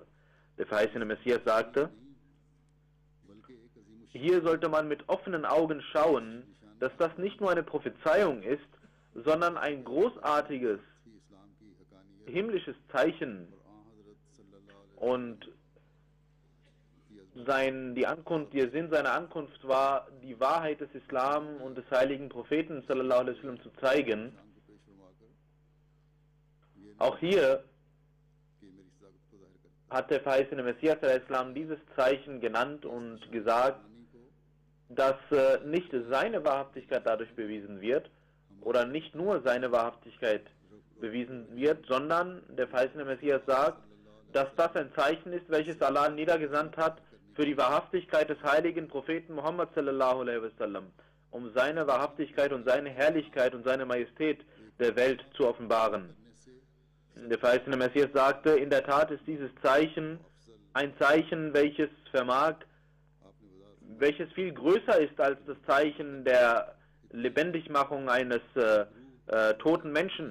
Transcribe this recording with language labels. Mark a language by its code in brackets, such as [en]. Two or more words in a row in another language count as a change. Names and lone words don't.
[de] Der verheißene Messias sagte, hier sollte man mit offenen Augen schauen, dass das nicht nur eine Prophezeiung ist, sondern ein großartiges himmlisches Zeichen und der Sinn seiner Ankunft war, die Wahrheit des Islam und des heiligen Propheten [ar] صلى الله عليه وسلم [de] zu zeigen. Auch hier hat der verheißene Messias al-Islam dieses Zeichen genannt und gesagt, dass nicht seine Wahrhaftigkeit dadurch bewiesen wird oder nicht nur seine Wahrhaftigkeit bewiesen wird, sondern der verheißene Messias sagt, dass das ein Zeichen ist, welches Allah niedergesandt hat für die Wahrhaftigkeit des heiligen Propheten Muhammad [ar] صلى الله عليه وسلم, [de] um seine Wahrhaftigkeit und seine Herrlichkeit und seine Majestät der Welt zu offenbaren. Der verheißene Messias sagte, in der Tat ist dieses Zeichen ein Zeichen, welches viel größer ist als das Zeichen der Lebendigmachung eines toten Menschen.